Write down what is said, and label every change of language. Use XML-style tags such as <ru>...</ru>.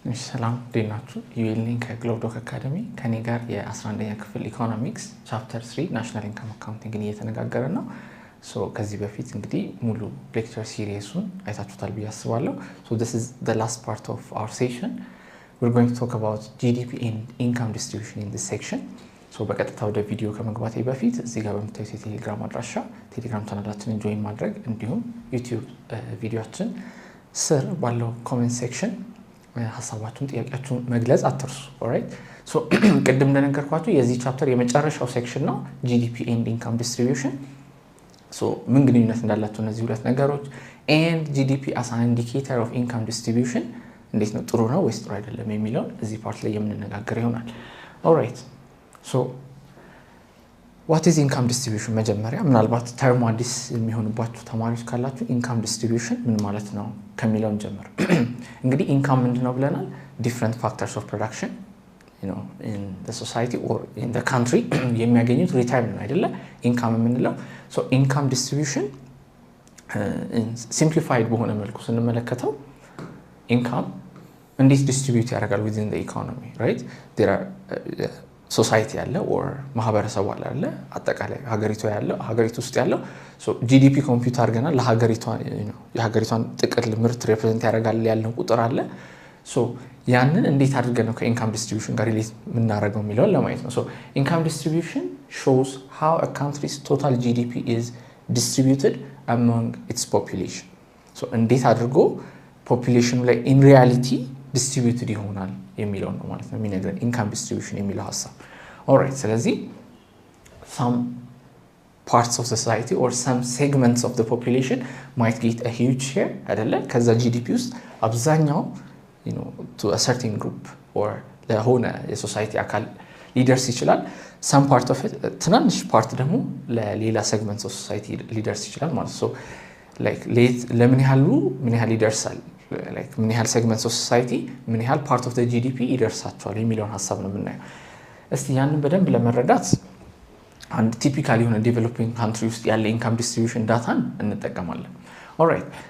<am>ሰላም ዴናችሁ ዩኤልኒንግ ከግሎብዶክ አካዳሚ ከኔ ጋር የ11ኛ ክፍል ኢኮኖሚክስ ቻፕተር 3 ናሽናል ኢንካም አካውንቲንግ እየተነጋገርን ነው። ከዚህ በፊት እንግዲህ ሙሉ ሌክቸር ሲሪየሱን አይታችሁታል ብዬ አስባለሁ።</am> <en>this is the last part of our session. We're going to talk about GDP and income distribution in this section.</en> <am>በቀጥታ ወደ ቪዲዮ ከመግባቴ በፊት እዚህ ጋር በምታዩት የቴሌግራም አድራሻ ቴሌግራም ቻናላችንን ጆይን ማድረግ እንዲሁም ዩቲዩብ ቪዲዮአችን ስር ባለው ኮሜንት ሴክሽን ሐሳባችሁን ጥያቄያችሁን መግለጽ አትርሱ። ኦልራይት ቅድም እንደነገርኳችሁ የዚህ ቻፕተር የመጨረሻው ሴክሽን ነው</am> <en>GDP and income distribution.</en> <am>ምን ግንኙነት እንዳላቸው እነዚህ ሁለት ነገሮች</am> <en>and GDP as an indicator of income distribution</en> <am>እንዴት ነው ጥሩ ነው ወይስ ጥሩ አይደለም የሚለውን እዚህ ፓርት ላይ የምንነጋገር ይሆናል። ኦልራይት</am> <en>what is income distribution?</en> <am>መጀመሪያ ምናልባት ተርሙ አዲስ የሚሆንባችሁ ተማሪዎች ካላችሁ income distribution ምን ማለት ነው ከሚለው እንጀምር። እንግዲህ income ምንድነው ብለናል?</am> <en>different factors of production, in the society or in the country</en> <am>የሚያገኙት ሪተርን ነው አይደለ?</am> <en>income የምንለው income distribution simplified</en> <am>በሆነ መልኩ ስንመለከተው</am> <en>income እንዴት distribute ያደርጋል within the economy, right?</en> <am>There are ሶሳይቲ ያለ or ማህበረሰቡ አለ አጠቃላይ ሀገሪቱ ውስጥ ያለው GDP ኮምፒውተር አድርገናል ለሀገሪቷ የሀገሪቷን ጥቅል ምርት ሪፕሬዘንት ያደርጋል ያለው ቁጥር አለ። ያንን እንዴት አድርገን ነው ከኢንካም ዲስትሪቢዩሽን ጋር ሪሌት የምናደርገው የሚለውን ለማየት ነው። ኢንካም ዲስትሪቢዩሽን</am> <en>shows how a country's total GDP is distributed among its population.</en> <am>እንዴት አድርጎ ፖፑሌሽኑ ላይ in reality distributed ይሆናል የሚለው ነው ማለት ነው የሚነግረን ኢንካም ዲስትሪቢዩሽን የሚለው ሐሳብ። ኦልራይት ስለዚህ</am> <en>some parts of society or some segments of the population might get a huge share</en> <am>አይደለ? ከዛ GDP ውስጥ አብዛኛው</am> <en>to a certain group</en> <am>or ለሆነ የሶሳይቲ አካል ሊደርስ ይችላል። some part of it ትናንሽ ፓርት ደግሞ ለሌላ</am> <en>segments of society</en> <am>ሊደርስ ይችላል ማለት ነው። like ለምን ያህል ይደርሳል like ምን ያህል segments of society ምን ያህል part of the GDP ይደርሳቸዋል የሚለውን ሐሳብ ነው የምናየው። እስቲ ያንን በደንብ ለመረዳት አንድ ቲፒካሊ የሆነ ዴቨሎፒንግ ካንትሪ ውስጥ ያለ ኢንካም ዲስትሪቢዩሽን ዳታን እንጠቀማለን። ኦልራይት</am>